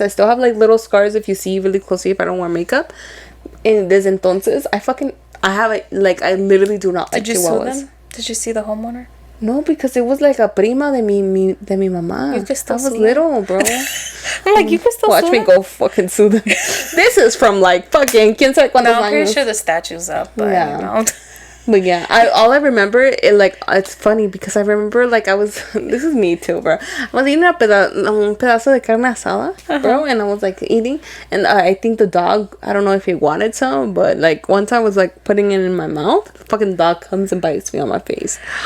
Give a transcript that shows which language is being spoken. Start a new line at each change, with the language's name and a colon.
English: I still have, like, little scars if you see really closely if I don't wear makeup. And
Spanish: desde entonces,
English: I have it, like, I literally do not like Chihuahuas. Did you sue them? Did you see the homeowner? No, because it was like a
Spanish: prima de mi mamá.
English: You could still I was little, bro. I'm like, you could still watch me go fucking sue them. This is from, like, fucking
Spanish: quién sabe cuántos años.
English: I'm pretty sure the statue's up, but yeah. You know. But yeah, all I remember, it's funny because I remember, like, this is me too, bro. I was eating
Spanish: un pedazo de carne asada,
English: bro, and I was, like, eating, and I think the dog, I don't know if he wanted some, but, like, once I was, like, putting it in my mouth, the fucking dog comes and bites me on my face.